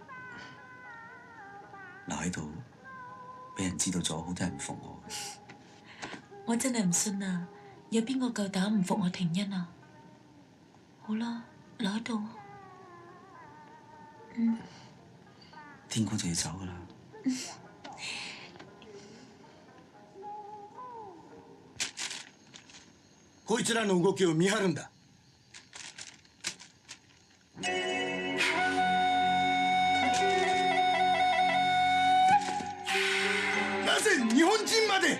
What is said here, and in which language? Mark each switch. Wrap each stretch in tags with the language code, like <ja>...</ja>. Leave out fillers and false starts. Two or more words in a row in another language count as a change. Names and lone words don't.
<yue>留喺度，俾人知道咗，好多人唔服我。我真係唔信啊！有邊個夠膽唔服我廷恩啊？好啦，留喺度。天光就要走噶啦。</yue> <ja>こいつらの動きを見張るんだ。なぜ日本人まで？</ja>